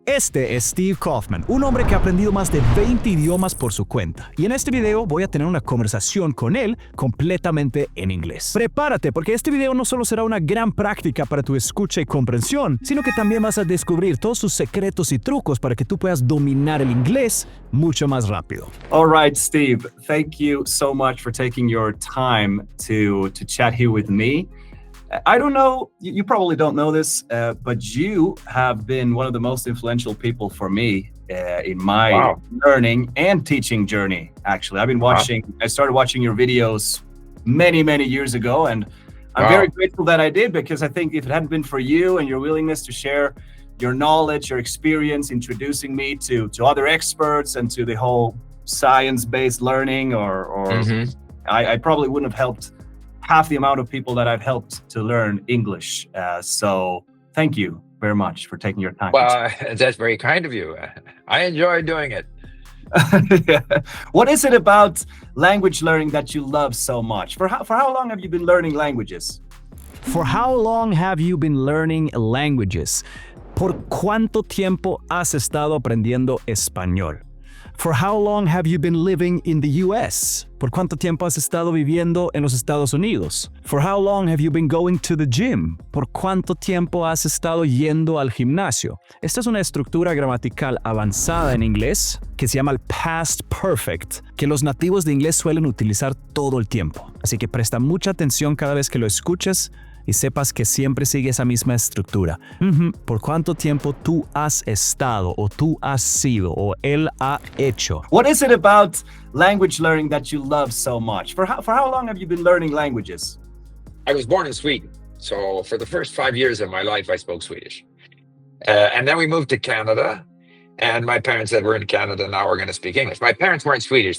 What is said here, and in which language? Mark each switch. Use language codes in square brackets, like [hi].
[es] Este es Steve Kaufmann, un hombre que ha aprendido más de 20 idiomas por su cuenta. Y en este video voy a tener una conversación con él completamente en inglés. Prepárate, porque este video no solo será una gran práctica para tu escucha y comprensión, sino que también vas a descubrir todos sus secretos y trucos para que tú puedas dominar el inglés mucho más rápido. [en] All right, Steve, thank you so much for taking your time to chat here with me. I don't know, you probably don't know this, but you have been one of the most influential people for me in my learning and teaching journey, actually. I've been watching, I started watching your videos many, many years ago, and I'm very grateful that I did, because I think if it hadn't been for you and your willingness to share your knowledge, your experience, introducing me to other experts and to the whole science-based learning, I probably wouldn't have helped half the amount of people that I've helped to learn English. So thank you very much for taking your time. Well, that's very kind of you. I enjoy doing it. Yeah. What is it about language learning that you love so much? For how long have you been learning languages? For how long have you been learning languages? [es] ¿Por cuánto tiempo has estado aprendiendo español? [en] For how long have you been living in the US? [es] ¿Por cuánto tiempo has estado viviendo en los Estados Unidos? [en] For how long have you been going to the gym? [es] ¿Por cuánto tiempo has estado yendo al gimnasio? Esta es una estructura gramatical avanzada en inglés que se llama el past perfect, que los nativos de inglés suelen utilizar todo el tiempo. Así que presta mucha atención cada vez que lo escuches y sepas que siempre sigue esa misma estructura. ¿Por cuánto tiempo tú has estado, o tú has sido, o él ha hecho? [en] What is it about language learning that you love so much? For how long have you been learning languages? I was born in Sweden. So for the first 5 years of my life, I spoke Swedish. And then we moved to Canada. And my parents said, we're in Canada, now we're going to speak English. My parents weren't Swedish.